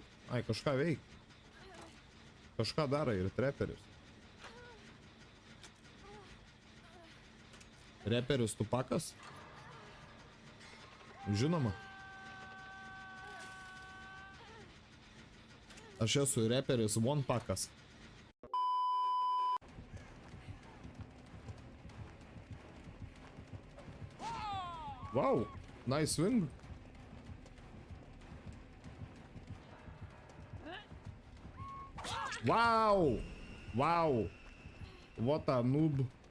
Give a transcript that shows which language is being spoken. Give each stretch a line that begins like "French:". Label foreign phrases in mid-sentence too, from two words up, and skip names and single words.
Lithuanian: Ai, kažką veik. Kažką daro ir treperis. Reperis Tupakas? Žinoma. Aš esu reperis One Pakas.
English: Wow, nice swing. Wow, wow, what a noob.